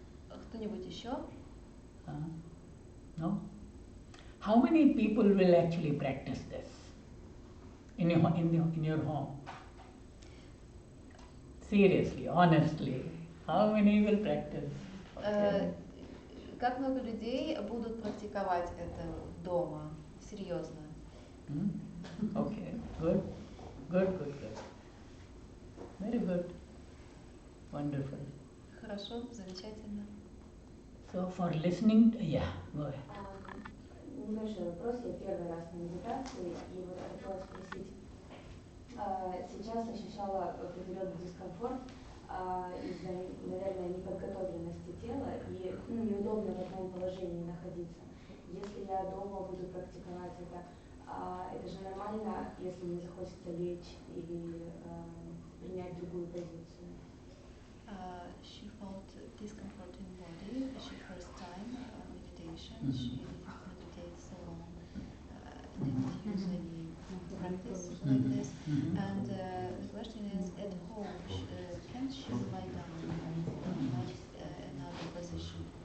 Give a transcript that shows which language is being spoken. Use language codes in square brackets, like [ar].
[ru] Кто-нибудь еще? [en] No? How many people will actually practice this in your home? Seriously, honestly, how many will practice? Okay. [ru] Как много людей будут практиковать это дома? Серьезно. [en] Okay, good. Very good. Wonderful. [ru] Хорошо, замечательно. [en] So for listening, yeah, go ahead. [ru] Небольшой вопрос. Я первый раз на медитации, и вот хотела спросить. Сейчас ощущала определенный дискомфорт из-за, наверное, неподготовленности тела и неудобно в одном положении находиться. Если я дома буду практиковать это же нормально, если мне захочется лечь или принять другую позицию. [en] She felt discomfort in body. She first time meditation. She didn't meditate so long. Didn't usually practice like this. And the question is, at home, can she lie down in another position?